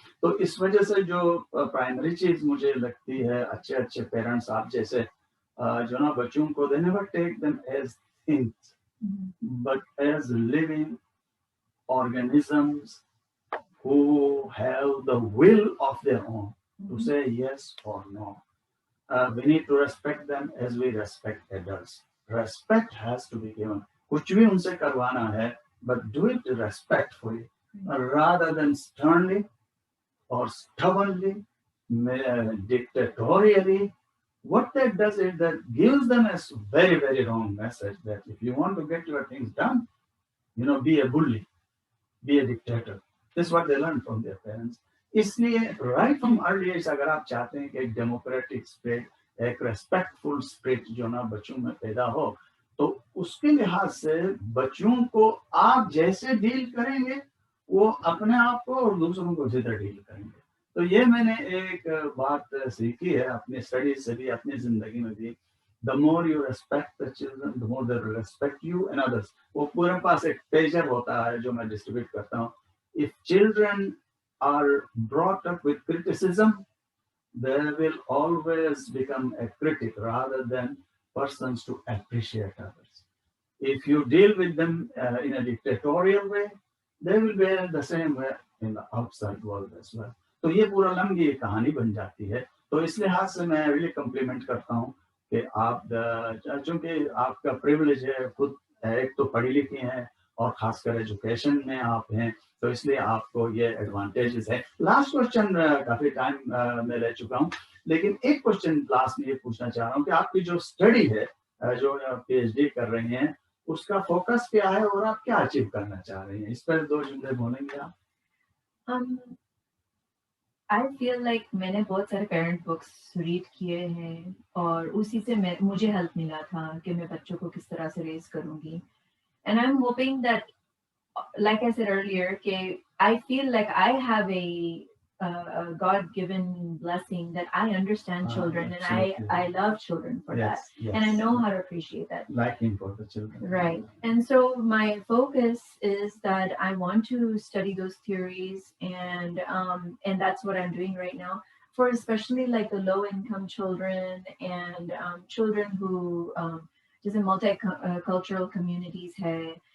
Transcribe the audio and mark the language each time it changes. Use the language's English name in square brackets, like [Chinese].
[Hindi] तो इस वजह से जो प्राइमरी चीज मुझे लगती है, अच्छे अच्छे पेरेंट्स आप जैसे जो ना बच्चों को [English] They never take them as things but as living organisms who have the will of their own to say yes or no. We need to respect them as we respect adults. Respect has to be given. [Hindi] कुछ भी उनसे करवाना है, [English] but do it respectfully, rather than sternly or stubbornly, dictatorially. What that does is that gives them a very, very wrong message that if you want to get your things done, be a bully, be a dictator. This is what they learn from their parents. [Hindi] इसलिए [English] right from early age [Hindi] अगर आप चाहते हैं कि एक democratic spirit, एक respectful spirit जो ना बच्चों में पैदा हो, तो उसके लिहाज से बच्चों को आप जैसे डील करेंगे वो अपने आप को और दूसरों को उसी तरह डील करेंगे। तो ये मैंने एक बात सीखी है अपनी स्टडी से भी, अपनी जिंदगी में भी। [English] The more you respect the children, the more they respect you and others. [Hindi] वो पूरे पास एक पेजर होता है जो मैं डिस्ट्रीब्यूट करता हूँ। [English] If children are brought up with criticism, they will always become a critic rather than persons to appreciate others. If you deal with them in a dictatorial way, they will be the same way in the outside world as well. [Hindi] तो ये पूरा लंबी कहानी बन जाती है। तो इस लिहाज से मैं रियली कम्प्लीमेंट करता हूँ कि आप, चूंकि आपका प्रिविलेज है, खुद एक तो पढ़ी लिखी हैं और खासकर एजुकेशन में आप हैं, तो इसलिए आपको ये एडवांटेजेस है। लास्ट क्वेश्चन, काफी टाइम मैं ले चुका हूँ, लेकिन एक क्वेश्चन लास्ट में ये पूछना चाह रहा हूँ कि आपकी जो स्टडी है, जो पीएचडी कर रही हैं, उसका फोकस क्या है और आप क्या अचीव करना चाह रही हैं? इस पर 2 जुमले बोलेंगे आप? [English] I feel like [Hindi] मैंने बहुत सारे पेरेंट बुक्स रीड किए हैं और उसी से मुझे हेल्प मिला था कि मैं बच्चों को किस तरह से रेज करूंगी। [English] And I am hoping that, like I said earlier, I feel like I have a God-given blessing that I understand children, and I love children for that, and I know how to appreciate that. Liking for the children. Right. And so my focus is that I want to study those theories, and that's what I'm doing right now for especially like the low-income children and children who just in multicultural communities have.